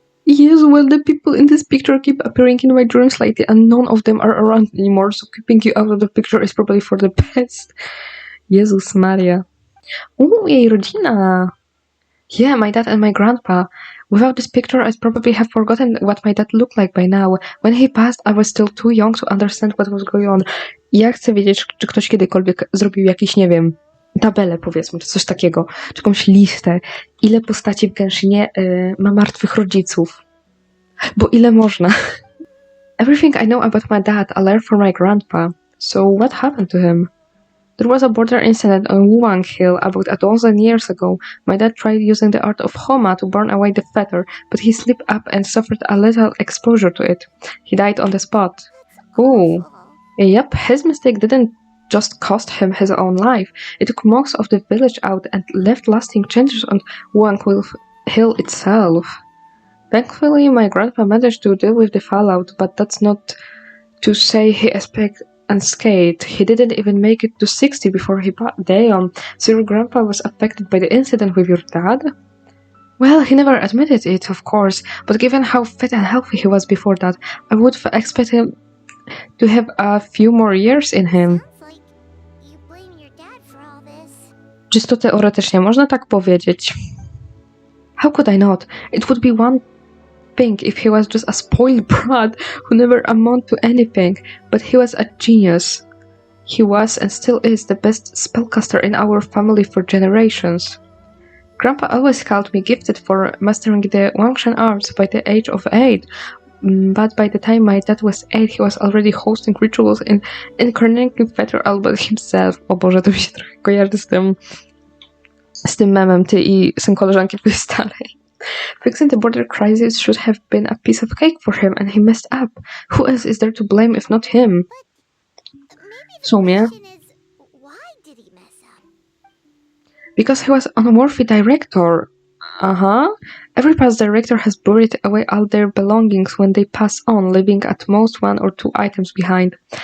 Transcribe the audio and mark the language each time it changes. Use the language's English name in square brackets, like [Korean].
[English] Yes, well, the people in this picture keep appearing in my dreams lately, and none of them are around anymore, so keeping you out of the picture is probably for the best. [Polish] Jezus Maria. Jej rodzina! [English] Yeah, my dad and my grandpa. Without this picture, I'd probably have forgotten what my dad looked like by now. When he passed, I was still too young to understand what was going on. [Polish] Ja chcę wiedzieć, czy ktoś kiedykolwiek zrobił jakiś, nie wiem, tabelę, powiedzmy, czy coś takiego, czy jakąś listę, ile postaci w Genshinie ma martwych rodziców. Bo ile można? [English] Everything I know about my dad I learned from my grandpa. So what happened to him? There was a border incident on Wuang Hill about a dozen years ago. My dad tried using the art of Homa to burn away the feather, but he slipped up and suffered a little exposure to it. He died on the spot. Ooh. Yep, his mistake didn't just cost him his own life. It took most of the village out and left lasting changes on Wuang Hill itself. Thankfully, my grandpa managed to deal with the fallout, but that's not to say he escaped unscathed. He didn't even make it to 60 before he passed. Damn, so your grandpa was affected by the incident with your dad? Well, he never admitted it, of course, but given how fit and healthy he was before that, I would expect him to have a few more years in him. Sounds like you blame your dad for all this. [Polish] Czysto teoretycznie można tak powiedzieć. [English] How could I not? It would be one thing if he was just a spoiled brat who never amounted to anything, but he was a genius. He was and still is the best spellcaster in our family for generations. Grandpa always called me gifted for mastering the Wangshan arts by the age of 8, but by the time my dad was 8, he was already hosting rituals in incarnating Feather Albert himself. [Polish] O Boże, to mi się trochę kojarzy z tym memem, ty i syn koleżanki twojej starej. [English] Fixing the border crisis should have been a piece of cake for him, and he messed up. Who else is there to blame if not him? Maybe [Polish] W sumie, [English] question is, why did he mess up? because he was an unworthy director. Every past director has buried away all their belongings when they pass on, leaving at most 1 or 2 items behind.